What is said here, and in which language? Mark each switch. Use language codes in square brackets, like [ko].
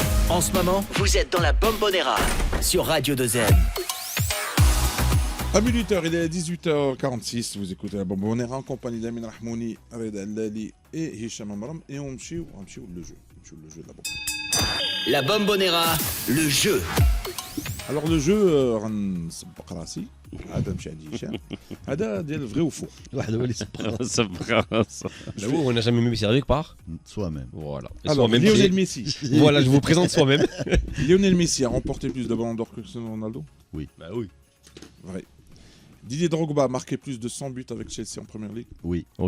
[fr] En ce moment, vous êtes dans la Bombonera sur Radio 2M. À 18h, il est 18h46, vous écoutez la Bombonera en compagnie d'Amin Rahmouni, Reda Allali et Hicham Amram et on mchie le jeu de la Bombonera. La Bombonera, le jeu. Alors le jeu [ar] غنسبق راسي هذا مشى عندي هشام هذا ديال [fr] vrai ou faux. [ar] واحد هو اللي سبق [fr] on n'a jamais mis sérieux quelque part. Soi-même. Voilà. Alors Lionel Messi. Voilà, je vous présente soi-même. Lionel Messi a remporté plus de ballons d'or que Cristiano Ronaldo. Oui. Bah oui. Vrai. Didier Drogba a marqué plus de 100 buts avec Chelsea en Première Ligue. Oui.